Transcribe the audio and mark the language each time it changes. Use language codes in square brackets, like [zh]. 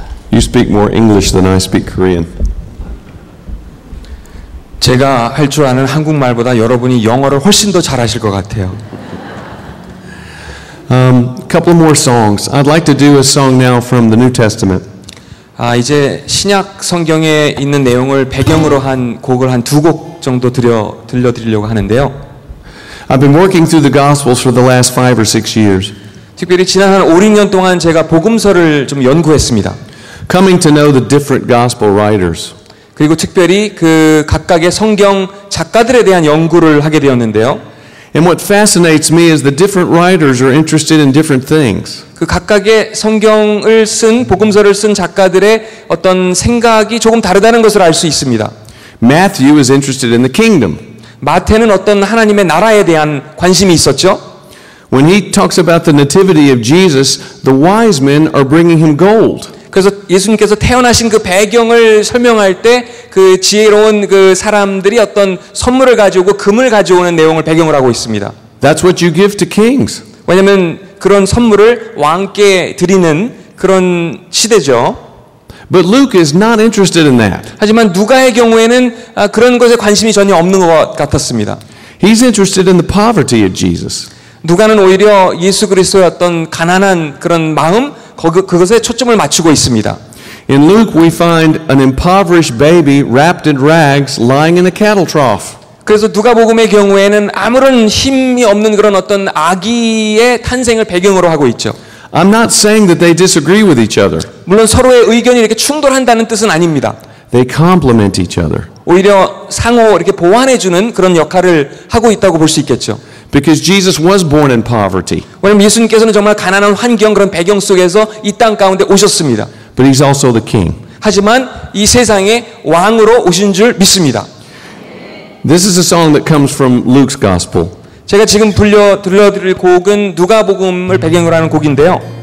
[en] You speak more English than I speak Korean. [ko] 제가 할 줄 아는 한국말보다 여러분이 영어를 훨씬 더 잘하실 것 같아요. [en] Couple more songs. I'd like to do a song now from the New Testament. [ko] 이제 신약 성경에 있는 내용을 배경으로 한 곡을 한 2곡 정도 들려드리려고 하는데요. [en] I've been working through the Gospels for the last 5 or 6 years. [ko] 특별히 지난 한 5, 6년 동안 제가 복음서를 좀 연구했습니다. [en] Coming to know the different Gospel writers. [ko] 그리고 특별히 그 각각의 성경 작가들에 대한 연구를 하게 되었는데요. [en] And what fascinates me is the different writers are interested in different things. [ko] 그 각각의 성경을 쓴 복음서를 쓴 작가들의 어떤 생각이 조금 다르다는 것을 알 수 있습니다. [en] Matthew is interested in the kingdom. [ko] 마태는 어떤 하나님의 나라에 대한 관심이 있었죠. [en] When he talks about the nativity of Jesus, the wise men are bringing him gold. [ko] 그래서 예수님께서 태어나신 그 배경을 설명할 때 그 지혜로운 그 사람들이 어떤 선물을 가져오고 금을 가져오는 내용을 배경으로 하고 있습니다. [en] That's what you give to kings. [ko] 왜냐하면 그런 선물을 왕께 드리는 그런 시대죠. [en] But Luke is not interested in that. [ko] 하지만 누가의 경우에는 그런 것에 관심이 전혀 없는 것 같았습니다. [en] He's interested in the poverty of Jesus. [ko] 누가는 오히려 예수 그리스도의 어떤 가난한 그런 마음, 그것에 초점을 맞추고 있습니다. [en] In Luke, we find an impoverished baby wrapped in rags lying in a cattle trough. [ko] 그래서 누가복음의 경우에는 아무런 힘이 없는 그런 어떤 아기의 탄생을 배경으로 하고 있죠. [en] I'm not saying that they disagree with each other. [ko] 물론 서로의 의견이 이렇게 충돌한다는 뜻은 아닙니다. [en] They complement each other. [ko] 오히려 상호 이렇게 보완해주는 그런 역할을 하고 있다고 볼 수 있겠죠. [en] Because Jesus was born in poverty. [ko] 왜냐하면 예수님께서는 정말 가난한 환경 그런 배경 속에서 이 땅 가운데 오셨습니다. [en] But he's also the king. [ko] 하지만 이 세상의 왕으로 오신 줄 믿습니다. [en] This is a song that comes from Luke's gospel. [ko] 제가 지금 들려드릴 곡은 누가복음을 배경으로 하는 곡인데요.